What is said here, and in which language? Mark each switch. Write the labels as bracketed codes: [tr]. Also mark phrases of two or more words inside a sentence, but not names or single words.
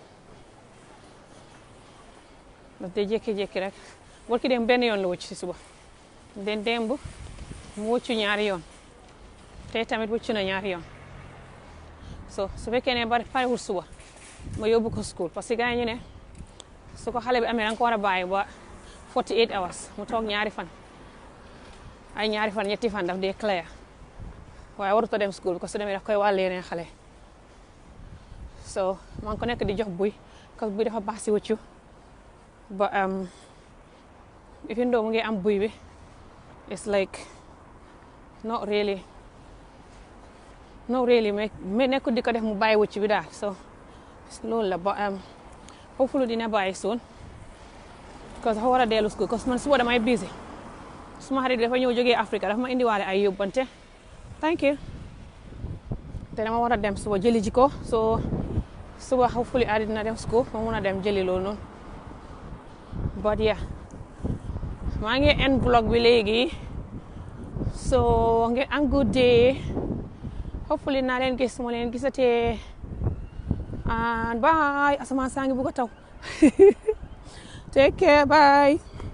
[wo] daf dee jékki-jékki rek borki dem benn yoon la wucc si suba den démb mu wuccu ñaari yoon tey tamit wuccu na ñaari yoon so su fekkee ne bari parewul suba ma yóbbu ko school [fr] parce que [wo] gars yi ñu ne su ko xale bi amee danga ko war a bàyyi ba 48 hours mu toog ñaari fan ay ñaari fan ñetti fan daf dee clair waaye warut a dem school bi [fr] parce que [wo] su demee daf koy wàll yeneen xale so maa ngi ko nekk di jox buy [fr] parce que [wo] buy dafa baax si wëccu ba [en] even though [wo] mu ngi am buy bi [en] it's like not really [wo] mais nekkul di ko def mu bàyyi wëccu bi daal so loolu la ba hopefully dina bàyyi soon [fr] parce que [wo] dafa war a dellu school [fr] parce que [wo] man suba damay busy suma xarit dafa ñëw jógee Afrique dafa ma indiwaale ay yóbbante [en] thank you [wo] te dama war a dem suba jëli ji ko so suba hopefully Adi dina dem school ma mun a dem jëli loolu noonu [en] but yeah [wo] maa ngi end vlog bi léegi so ngeen am [en] good day [wo] hopefully naa leen gis ma leen gisatee [en] and bye [wo] asamaan saa ngi bugg a taw [en] take care bye